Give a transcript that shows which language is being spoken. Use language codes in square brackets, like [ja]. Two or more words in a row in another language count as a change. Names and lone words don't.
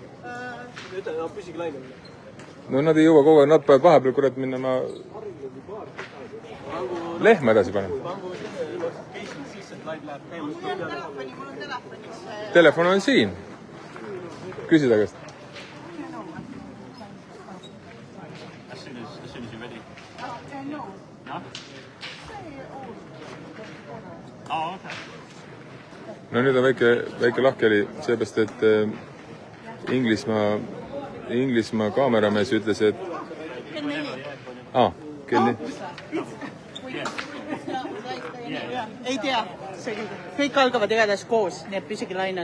[et] No nad ei jõua kogu aeg, nad peavad vahepeal kurat minna lehma edasi panema. Telefon on siin. Küsi ta käest. [en] As soon as you're ready. No? Oh, okay. [et] No nüüd on väike lahkeli, seepärast, et Inglismaa kaameramees ütles, et kell 4. Ei tea, kõik algavad igatahes koos, nii et püsige lainel.